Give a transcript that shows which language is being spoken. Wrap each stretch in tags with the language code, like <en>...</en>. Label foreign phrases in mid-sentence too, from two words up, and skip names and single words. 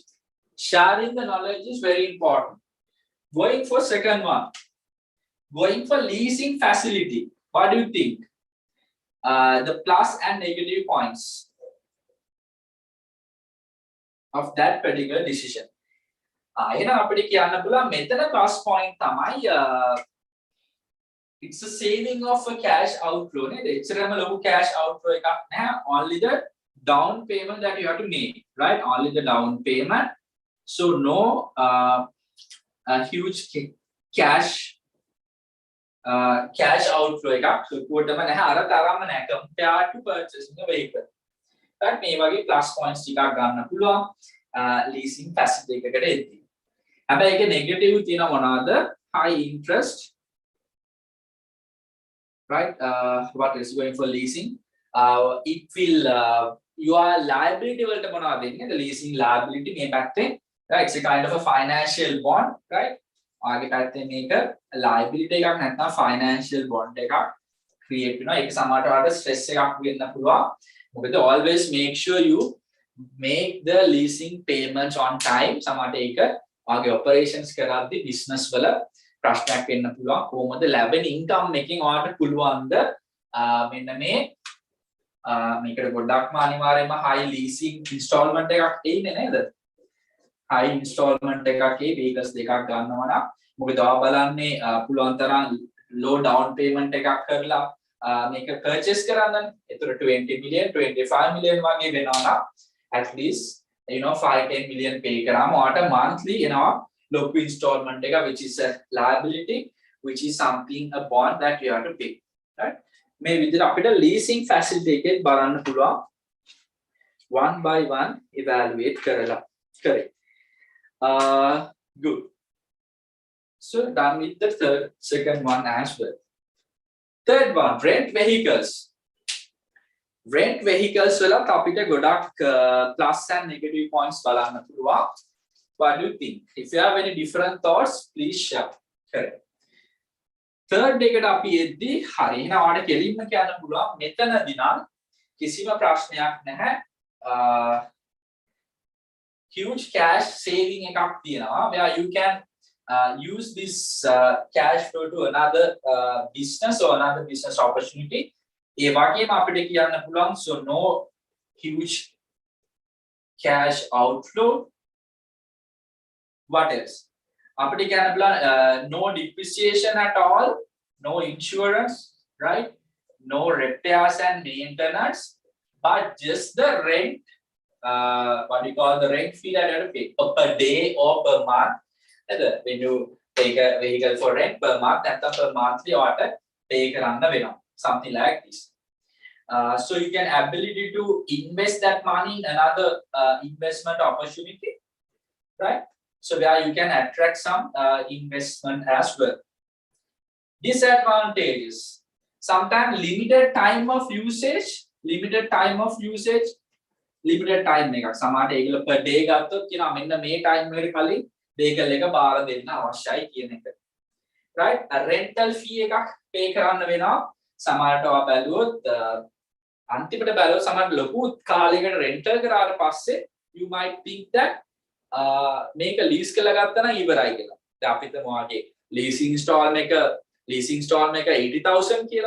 <en>Sharing the knowledge is very important. Going for second one. Going for leasing facility. What do you think? The plus and negative points of that particular decision.</en> <si>එහෙනම් අපිට කියන්න පුළුවන් මෙතන</si> <en>plus point තමයි it's a saving of a cash outflow නේද?</en> <si>එච්චරම ලොකු</si> <en>cash outflow</en> <si>එකක් නැහැ.</si> <en>Only the down payment that you have to make, right? Only the down payment. So no huge cash outflow</en> <si>එකක් ලොකුවටම නැහැ අර තරම්ම නැහැ</si> <en>compared to purchasing a vehicle.</en> <si>right මේ වගේ</si> <en>plus points</en> <si>ටිකක් ගන්න පුළුවන්</si> <en>leasing facility</en> <si>එකකට එද්දී. හැබැයි ඒකේ negative තියෙන මොනවාද?</si> <en>high interest, right? What is going for leasing? It will your liability</en> <si>වලට මොනවද දෙන්නේ?</si> <en>The leasing liability</en> <si>මේ පැත්තේ,</si> <en>right? It's a kind of a financial bond, right?</en> <si>ආගේ පැත්තේ මේක liability එකක් නැත්නම්</si> <en>financial bond</en> <si>එකක් create වෙනවා. ඒක සමහරට වලට stress එකක් වෙන්න පුළුවන්.</si> <en>මොකද always make sure you make the leasing payments on time.</en> <si>සමහරට ඒක ආගේ operations කරද්දී business වල ප්‍රශ්නයක් වෙන්න පුළුවන්. කොහොමද ලැබෙන income එකකින් ඔයාලට පුළුවන්ද මෙන්න මේකට ගොඩක්ම අනිවාර්යයෙන්ම</si> <en>high leasing installment</en> <si>එකක් එන්නේ නේද?</si> <en>high installment</en> <si>එකක් ඒ vehicles දෙකක් ගන්නවා නම් මොකද ඔයා බලන්නේ පුළුවන් තරම්</si> <en>low down payment</en> <si>එකක් කරලා මේක purchase කරන්නනේ.</si> <en>ඒතර 20 million 25 million</en> <si>වගේ වෙනවා නම්</si> <en>at least 5-10 million pay</en> <si>කරාම ඔයාට</si> <en>monthly එනවා low installment එක, which is a liability, which is something a bond that you have to pay, right?</en> <si>මේ විදිහට අපිට</si> <en>leasing facility</en> <si>එකේ බලන්න පුළුවන්</si> <en>one by one evaluate</en> <si>කරලා කරේ.</si> <en>Good. So done with the second one as well. Third one, rent vehicles. Rent vehicles</en> <si>වලත් අපිට ගොඩක්</si> <en>plus and negative points</en> <si>බලන්න පුළුවන්.</si> <en>What do you think? If you have any different thoughts, please share. Correct.</en> <si>Third එකට අපි එද්දී හරි එහෙනම් ඔයාලට කෙලින්ම කියන්න පුළුවන් මෙතනදී නම් කිසිම ප්‍රශ්නයක් නැහැ.</si> <en>Huge cash saving</en> <si>එකක් තියෙනවා</si> <en>where you can use this cash flow to another business or another business opportunity.</en> <si>ඒ වගේම අපිට කියන්න පුළුවන්</si> <en>so no huge cash outflow. What else?</en> <si>අපිට කියන්න පුළුවන්</si> <en>no depreciation at all, no insurance, right? No repairs and maintenance, but just the rent, what we call the rent fee that you have to pay per day or per month. When you take a vehicle for rent per month, and per monthly order pay</en> <si>කරන්න වෙනවා.</si> <en>Something like this. So you can ability to invest that money in another investment opportunity, right? So where you can attract some investment as well. Disadvantages. Sometimes limited time of usage. Limited time එකක්.</en> <si>සමහරට ඒගොල්ලෝ</si> <en>per day</en> <si>ගත්තොත් කියනවා මෙන්න මේ time එකට කලින් vehicle එක බාර දෙන්න අවශ්‍යයි කියන එක.</si> <en>Right? A rental fee එකක් pay</en> <si>කරන්න වෙනවා. සමහරට ඔයා බැලුවොත් අන්තිමට බැලුවොත් සමහර ලොකු කාලයකට rental කරාට පස්සේ</si> <en>you might think that</en> <si>මේක lease කරලා ගත්තා නම් ඉවරයි කියලා. දැන් අපිට මොවාගේ leasing installment එක 80000 කියලා.</si>